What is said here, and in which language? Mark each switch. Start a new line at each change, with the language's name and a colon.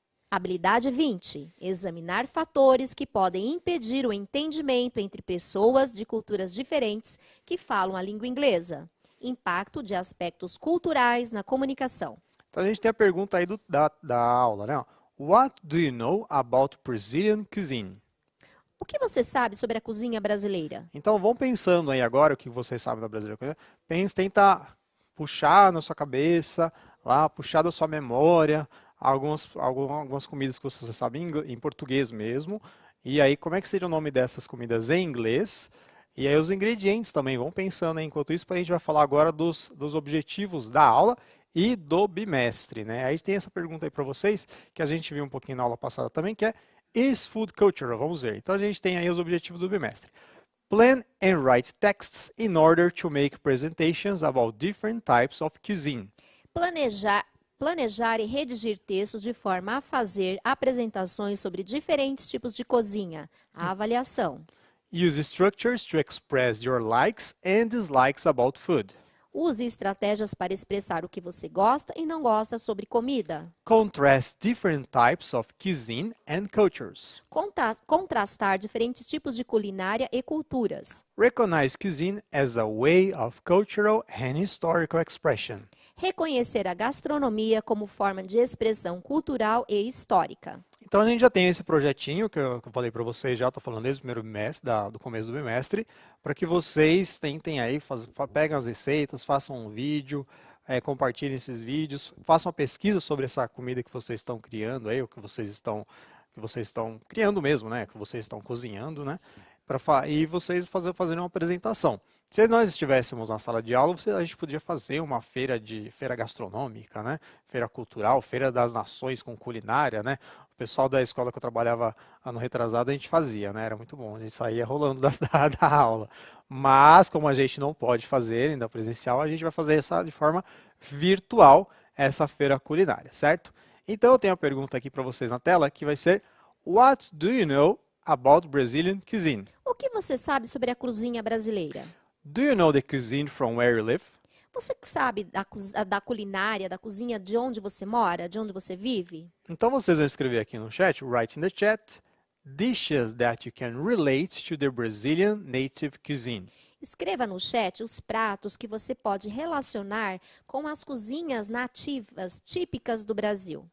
Portuguese: Habilidade 20. Examinar fatores que podem impedir o entendimento entre pessoas de culturas diferentes que falam a língua inglesa. Impacto de aspectos culturais na comunicação. Então a gente tem a pergunta aí da aula, né?
English: What do you know about Brazilian cuisine?
Portuguese: O que você sabe sobre a cozinha brasileira? Então vão pensando aí agora o que vocês sabem da brasileira cuisine. Tenta puxar na sua cabeça, lá, puxar da sua memória, algumas comidas que você sabe em português mesmo. E aí, como é que seria o nome dessas comidas em inglês? E aí os ingredientes também, vão pensando aí. Enquanto isso, a gente vai falar agora dos objetivos da aula e do bimestre, né? Aí tem essa pergunta aí para vocês, que a gente viu um pouquinho na aula passada também, que é
English: Is food cultural?
Portuguese: Vamos ver. Então a gente tem aí os objetivos do bimestre.
English: Plan and write texts in order to make presentations about different types of cuisine.
Portuguese: Planejar e redigir textos de forma a fazer apresentações sobre diferentes tipos de cozinha. A avaliação.
English: Use structures to express your likes and dislikes about food.
Portuguese: Use estratégias para expressar o que você gosta e não gosta sobre comida.
English: Contrast different types of cuisine and cultures.
Portuguese: Contrastar diferentes tipos de culinária e culturas.
English: Recognize cuisine as a way of cultural and historical expression.
Portuguese: Reconhecer a gastronomia como forma de expressão cultural e histórica. Então a gente já tem esse projetinho que eu falei para vocês, já estou falando desde o primeiro bimestre, do começo do bimestre, para que vocês tentem aí, peguem as receitas, façam um vídeo, compartilhem esses vídeos, façam uma pesquisa sobre essa comida que vocês estão criando aí, o que vocês estão criando mesmo, né? Que vocês estão cozinhando, né? e vocês fazerem uma apresentação. Se nós estivéssemos na sala de aula, a gente podia fazer uma feira gastronômica, né? Feira cultural, feira das nações com culinária, né? O pessoal da escola que eu trabalhava ano retrasado, a gente fazia, né? Era muito bom, a gente saía rolando da aula. Mas, como a gente não pode fazer ainda presencial, a gente vai fazer essa de forma virtual, essa feira culinária, certo? Então, eu tenho a pergunta aqui para vocês na tela, que vai ser:
English: What do you know about Brazilian cuisine?
Portuguese: O que você sabe sobre a cozinha brasileira?
English: Do you know the cuisine from where you live?
Portuguese: Você que sabe da culinária, da cozinha de onde você mora, de onde você vive? Então vocês vão escrever aqui no chat,
English: write in the chat,
Portuguese: dishes that you can relate to the Brazilian native cuisine. Escreva no chat os pratos que você pode relacionar com as cozinhas nativas, típicas do Brasil.